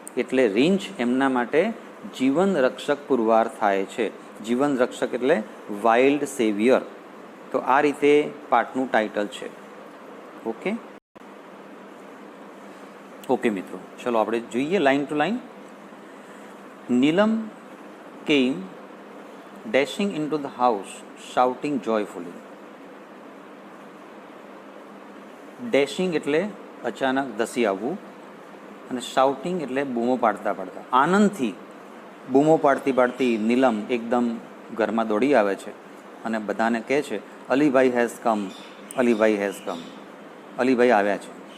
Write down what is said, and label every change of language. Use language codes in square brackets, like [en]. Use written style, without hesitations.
[gu] એટલે રીંછ એમના માટે જીવન રક્ષક પુરવાર થાય છે. જીવન રક્ષક એટલે વાઇલ્ડ સેવિયર. તો આ રીતે પાઠનું ટાઇટલ છે. ઓકે. ઓકે મિત્રો, ચલો આપણે જોઈએ line to line. [en] Nilam came dashing into the house, shouting joyfully. [gu] Dashing એટલે અચાનક ધસી આવવું, અને શાઉટિંગ એટલે બૂમો પાડતા પાડતા, આનંદથી બૂમો પાડતી પાડતી નીલમ એકદમ ઘરમાં દોડી આવે છે અને બધાને કહે છે, [en] Alibhai has come, Alibhai has come, [gu] Alibhai આવ્યા છે.